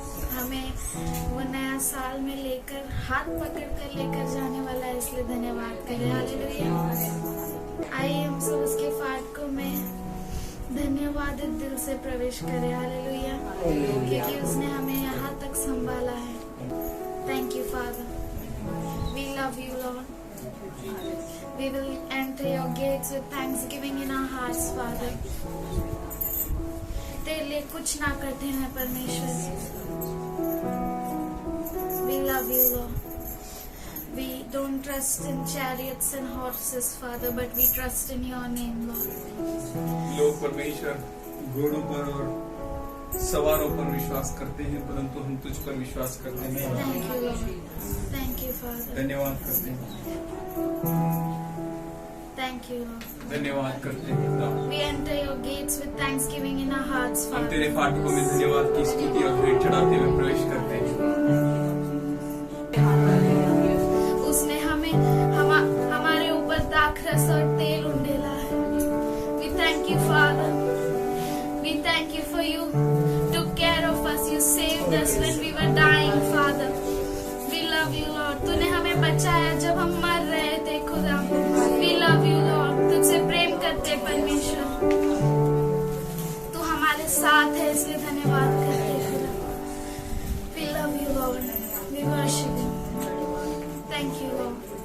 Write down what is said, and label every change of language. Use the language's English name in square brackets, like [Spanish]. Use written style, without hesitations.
[Hindi] हमें वो नया साल में लेकर हाथ पकड़ कर लेकर जाने वाला है, इसलिए धन्यवाद करें। हालेलुया। आइए हम सब उसके फाटकों में धन्यवादित दिल से प्रवेश करें। हालेलुया, क्योंकि उसने हमें यहाँ तक संभाला है। [English] Thank you Father, we love you Lord. We will enter your gates with thanksgiving in our hearts, Father. [Hindi] तेरे लिए कुछ ना कठिन है परमेश्वर। [English] We love you, Lord. We don't trust in chariots and horses, Father, but we trust in your name, Lord. [Hindi] लोग परमेश्वर घोड़ों पर और सवारों पर विश्वास करते हैं, परंतु हम तुझ पर विश्वास करते हैं। [English] Thank you, Lord. Thank you, Father. [Hindi] धन्यवाद करते हैं, [English] Thank you, Lord. [Hindi] धन्यवाद करते हैं पिता। [English] We enter your gates with thanksgiving in our hearts, [Hindi] हम [English] Father. [Hindi] तेरे फाटकों में धन्यवाद की स्तुति और भेंट चढ़ाते हुए प्रवेश करते हैं। उसने हमें हमारे ऊपर दाखरस और तेल उंडेला है। [English] We thank you, Father. We thank you for you took care of us. You saved us when we were dying, Father. We love you, Lord. [Hindi] तूने हमें बचाया जब हम मर रहे थे, खुदा। [English] We love you, Lord. [Hindi] तुझसे प्रेम करते परमेश्वर। तू हमारे साथ है, इसलिए धन्यवाद करते खुदा। [English] We love you, Lord. We worship you. Thank you, Lord.